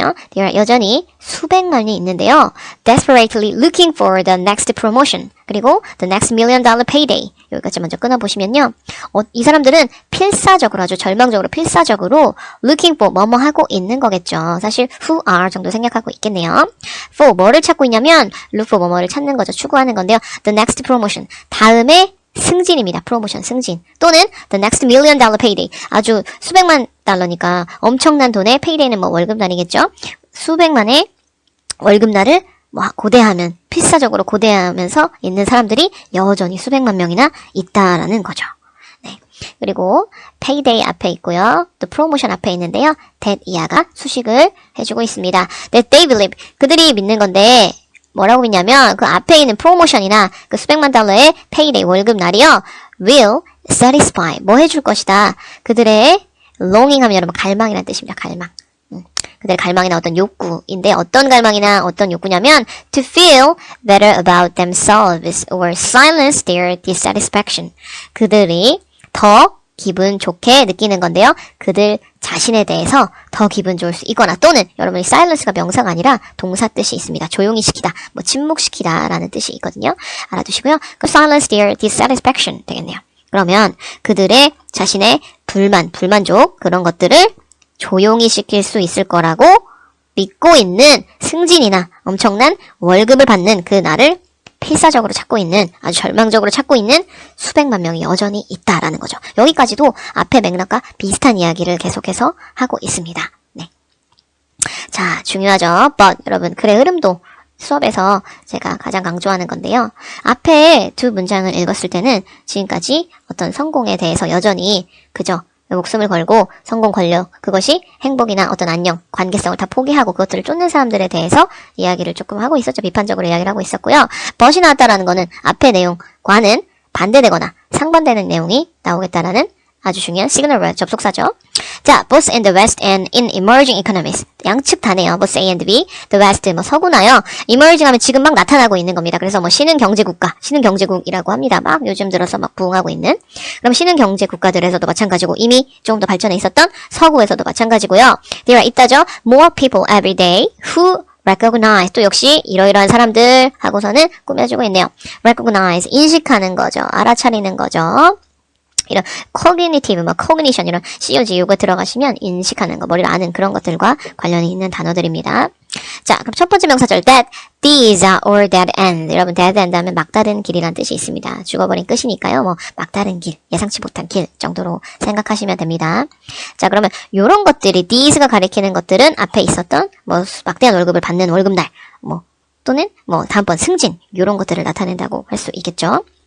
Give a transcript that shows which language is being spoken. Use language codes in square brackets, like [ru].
[ko] There are 여전히 수백만이 있는데요. [en] Desperately looking for the next promotion. 그리고 the next $1 million payday. [ko] 여기까지 먼저 끊어보시면요. 이 사람들은 필사적으로, 아주 절망적으로, 필사적으로 looking for 뭐뭐 하고 있는 거겠죠. 사실 who are 정도 생각하고 있겠네요. for 뭐를 찾고 있냐면 look for 뭐뭐를 찾는 거죠. 추구하는 건데요. The next promotion. 다음에 승진입니다. 프로모션, 승진. [en] 또는 the next $1 million payday. [ko] 아주 수백만 달러니까 엄청난 돈의 payday는 뭐 월급날이겠죠. 수백만의 월급날을 뭐 고대하면, 필사적으로 고대하면서 있는 사람들이 여전히 수백만 명이나 있다라는 거죠. 네. 그리고 payday 앞에 있고요. 또 promotion 앞에 있는데요. that 이하가 수식을 해주고 있습니다. [en] that they believe. [ko] 그들이 믿는 건데 뭐라고 믿냐면 그 앞에 있는 프로모션이나 그 수백만 달러의 페이데이 월급날이요. will satisfy 뭐 해줄 것이다. 그들의 longing 하면 여러분 갈망이라는 뜻입니다. 갈망. 그들의 갈망이나 어떤 욕구인데 어떤 갈망이나 어떤 욕구냐면 [en] to feel better about themselves or silence their dissatisfaction. [ko] 그들이 더 기분 좋게 느끼는 건데요. 그들 자신에 대해서 더 기분 좋을 수 있거나 또는 여러분이 silence가 명사가 아니라 동사 뜻이 있습니다. 조용히 시키다, 뭐 침묵시키다 라는 뜻이 있거든요. 알아두시고요. 그 silence their dissatisfaction 되겠네요. 그러면 그들의 자신의 불만족 그런 것들을 조용히 시킬 수 있을 거라고 믿고 있는 승진이나 엄청난 월급을 받는 그 날을 필사적으로 찾고 있는, 아주 절망적으로 찾고 있는 수백만 명이 여전히 있다라는 거죠. 여기까지도 앞의 맥락과 비슷한 이야기를 계속해서 하고 있습니다. 네. 자, 중요하죠. but 여러분 글의 흐름도 수업에서 제가 가장 강조하는 건데요. 앞에 두 문장을 읽었을 때는 지금까지 어떤 성공에 대해서 여전히 그저 목숨을 걸고 성공 권력 그것이 행복이나 어떤 안녕 관계성을 다 포기하고 그것들을 쫓는 사람들에 대해서 이야기를 조금 하고 있었죠. 비판적으로 이야기를 하고 있었고요. but이 나왔다라는 거는 앞의 내용과는 반대되거나 상반되는 내용이 나오겠다라는 아주 중요한 시그널 웨어 접속사죠. [en] 자, both in the West and in emerging economies. [ko] 양측 다네요. both A and B. The West, 뭐 서구나요. emerging 하면 지금 막 나타나고 있는 겁니다. 그래서 뭐 신흥 경제국가, 신흥 경제국이라고 합니다. 막 요즘 들어서 막 부흥하고 있는. 그럼 신흥 경제 국가들에서도 마찬가지고 이미 조금 더 발전해 있었던 서구에서도 마찬가지고요. There are 있다죠. [en] More people every day who recognize [ko] 또 역시 이러이러한 사람들 하고서는 꾸며주고 있네요. recognize 인식하는 거죠. 알아차리는 거죠. 이런 cognitive, cognition 이런 COG 요거 들어가시면 인식하는 거, 머리를 아는 그런 것들과 관련이 있는 단어들입니다. 자, 그럼 첫 번째 명사절 that, these are or that end. 여러분 dead end 하면 막다른 길이란 뜻이 있습니다. 죽어버린 끝이니까요. 뭐 막다른 길, 예상치 못한 길 정도로 생각하시면 됩니다. 자, 그러면 요런 것들이 these가 가리키는 것들은 앞에 있었던 뭐 막대한 월급을 받는 월급날, 뭐 또는 뭐 다음번 승진 요런 것들을 나타낸다고 할 수 있겠죠.